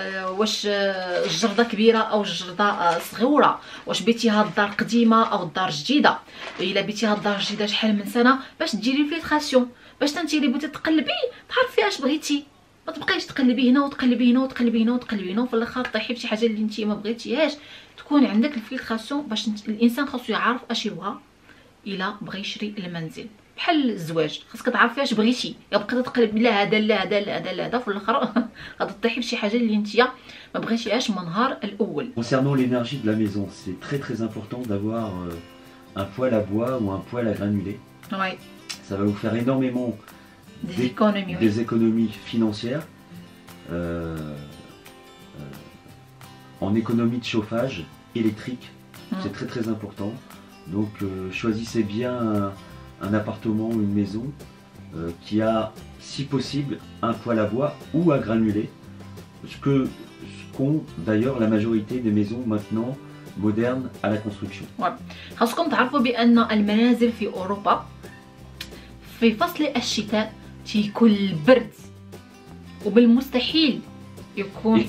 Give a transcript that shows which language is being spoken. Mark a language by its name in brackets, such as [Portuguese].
[Arabic] واش الجرده كبيره او الجرده صغيره، واش بيتيها الدار قديمه او الدار جديده، الا بيتيها الدار جديده شحال من سنه، باش ديري الفيلتراسيون، باش انت اللي بغيتي تقلبي تعرفي اش بغيتي، ما تبقايش تقلبي هنا وتقلبي هنا وتقلبي هنا وتقلبي هنا وفي الاخر طيحي بشي حاجه اللي انت ما بغيتيهاش. تكون عندك الفيلتراسيون باش الانسان خاصو يعرف اش يبغى الا بغى يشري المنزل. بحال الزواج خاصك تعرفي اش بغيتي، يا بقيتي تقلبي لا هذا لا هذا لا هذا لا هذا، في الاخر غادي تطيحي بشي حاجه اللي انت ما بغيتيهاش من النهار الاول. [French] Concernant l'énergie de la maison, c'est très important d'avoir un poêle à bois ou un poêle à granulés. Oui. Ça va vous faire énormément des économies financières, en économie de chauffage électrique. C'est très important. Donc choisissez bien un appartement ou une maison qui a, si possible, un poêle à bois ou à granulés. Ce qu'ont d'ailleurs la majorité des maisons maintenant modernes à la construction. [Arabic] خاصكم تعرفوا بأن المنازل في أوروبا في فصل الشتاء تيكون البرد، وبالمستحيل يكون